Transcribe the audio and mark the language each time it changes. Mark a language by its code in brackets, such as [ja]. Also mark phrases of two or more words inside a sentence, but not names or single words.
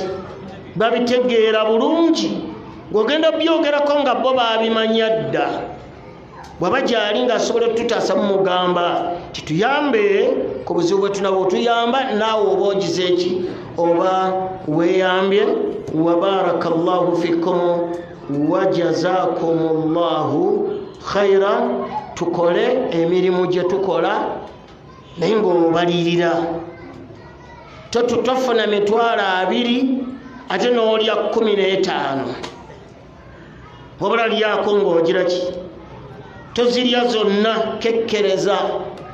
[lg] Babitegeera bulungi. Ng'ogenda byogerako nga bo baabimanya dda. Bw'aba gy'ali ng'asobola okututaasa mumugamba tituyambe ku buzibu bwe tunaba, otuyamba naawe oba ogize eki? Oba weeyambye. [ar] وبارك الله فيكم وجزاكم الله خيرا. [lg] Tukole emirimu gye tukola naye ng'obalirira. Tofuna mitwalo 20 ate n'olya 15, wabula lyako ng'ogira ki? Tozirya zonna, kekkereza.